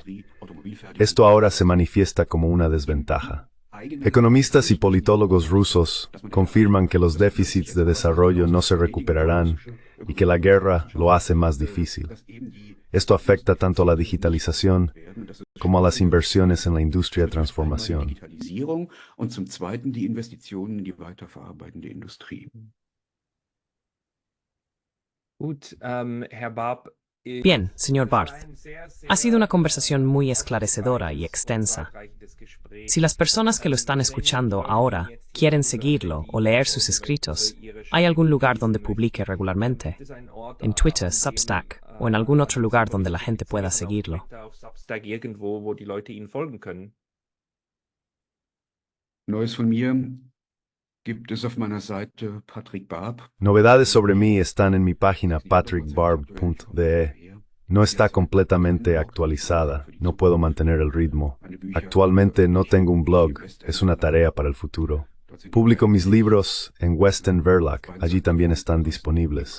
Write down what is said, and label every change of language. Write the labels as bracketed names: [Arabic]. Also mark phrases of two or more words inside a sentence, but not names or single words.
[Spanish] Esto ahora se manifiesta como una desventaja. Economistas y politólogos rusos confirman que los déficits de desarrollo no se recuperarán y que la guerra lo hace más difícil. Esto afecta tanto a la digitalización como a las inversiones en la industria de transformación. [German] Und zum Zweiten die Investitionen in die weiterverarbeitende Industrie. Gut, Herr Barb. [Spanish] Bien, señor Barth. Ha sido una conversación muy esclarecedora y extensa. Si las personas que lo están escuchando ahora quieren seguirlo o leer sus escritos, ¿hay algún lugar donde publique regularmente? ¿En Twitter, Substack o en algún otro lugar donde la gente pueda seguirlo? [German] Irgendwo, wo die Leute Ihnen folgen können. Neues von mir gibt es auf meiner Seite Patrick Barb. [Spanish] Novedades sobre mí están en mi página patrickbarb.de. No está completamente actualizada, no puedo mantener el ritmo. Actualmente no tengo un blog, es una tarea para el futuro. Publico mis libros en Western Verlag, allí también están disponibles.